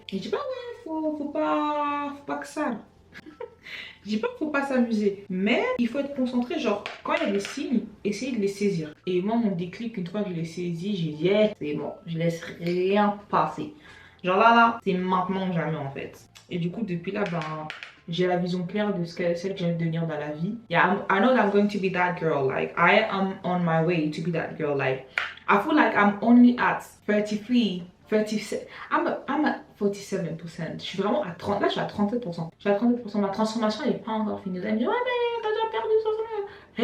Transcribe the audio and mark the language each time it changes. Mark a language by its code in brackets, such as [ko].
[fr] Et je dis pas, ouais, faut pas que ça. Je dis pas qu'il faut pas s'amuser, mais il faut être concentré. Genre, quand il y a des signes, essayez de les saisir. Et moi, mon déclic, une fois que je l'ai saisi, j'ai dit, yeah, c'est bon, je laisse rien passer. Genre là, c'est maintenant ou jamais en fait. Et du coup, depuis là, ben, j'ai la vision claire de celle que j'ai envie de devenir dans la vie. [en] Yeah, I know that I'm going to be that girl. Like, I am on my way to be that girl. Like, I feel like I'm only at 33, 37. I'm at 47%. [fr] Je suis vraiment à 30. Là, je suis à 37%. Je suis à 37%. Ma transformation n'est pas encore finie. Vous allez me dire, ouais, mais t'as déjà perdu ça.